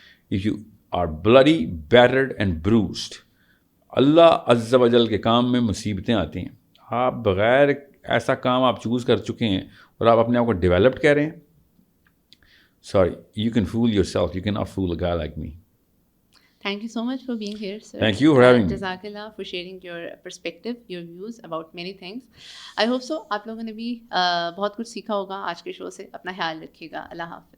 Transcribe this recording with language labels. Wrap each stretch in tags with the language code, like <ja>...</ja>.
<en>if you are bloody battered and bruised,</en> <ur>اللہ عز و جل کے کام میں مصیبتیں آتی ہیں. آپ بغیر ایسا کام آپ چوز کر چکے ہیں اور آپ اپنے آپ کو ڈیولپڈ کہہ رہے ہیں،</ur> <en>Sorry, you can fool yourself, you can not fool a guy like me. Thank you so much for being here, sir. Thank you for having me. Jazakallah for sharing your perspective, your views about many things. I hope so</en> <ur>آپ لوگوں نے بھی بہت کچھ سیکھا ہوگا آج کے شو سے. اپنا خیال رکھیے گا. اللہ حافظ.</ur>